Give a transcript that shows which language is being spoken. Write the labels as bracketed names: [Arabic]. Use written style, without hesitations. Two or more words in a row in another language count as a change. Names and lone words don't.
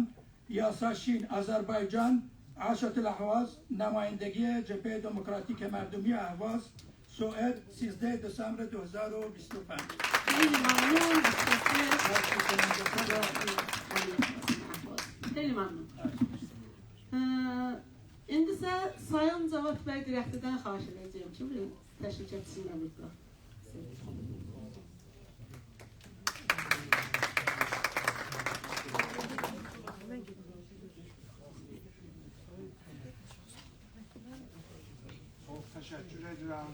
[Persian] یاساشین آذربایجان، عاشت الاهواز، نمایندگی جبهه دموکراتیک مردمی اهواز، سوئد، 13 دسامبر 2025. خیلی ممنون. خیلی ممنون. [Azerbaijani] İndi isə Sayın Cavad bəy direktordan xahiş edəcəyim ki, bir təşrif etsinlər burada. Çox təşəkkür edirəm.